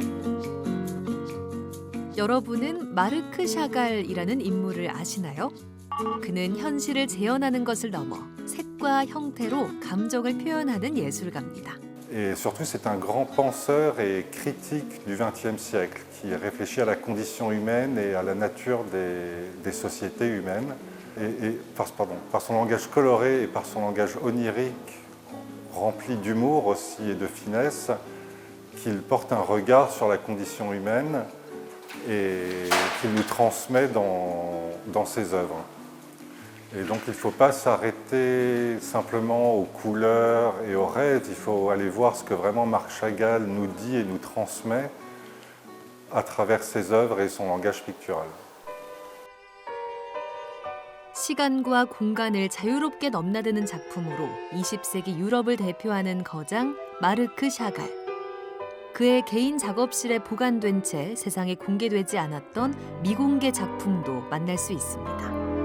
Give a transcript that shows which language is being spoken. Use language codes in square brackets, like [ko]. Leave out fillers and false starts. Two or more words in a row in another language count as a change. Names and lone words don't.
[ko] 여러분은 마르크 샤갈이라는 인물을 아시나요? 그는 현실을 재현하는 것을 넘어 색과 형태로 감정을 표현하는 예술가입니다. [fr] Et surtout, c'est un grand penseur et critique du XXe siècle qui réfléchit à la condition humaine et à la nature des sociétés humaines. Et par son langage coloré et par son langage onirique, rempli d'humour aussi et de finesse, qu'il porte un regard sur la condition humaine et qu'il nous transmet dans ses œuvres. Et donc il ne faut pas s'arrêter simplement aux couleurs et aux rêves, il faut aller voir ce que vraiment Marc Chagall nous dit et nous transmet à travers ses œuvres et son langage pictural. [ko] 시간과 공간을 자유롭게 넘나드는 작품으로 20세기 유럽을 대표하는 거장 마르크 샤갈. 그의 개인 작업실에 보관된 채 세상에 공개되지 않았던 미공개 작품도 만날 수 있습니다.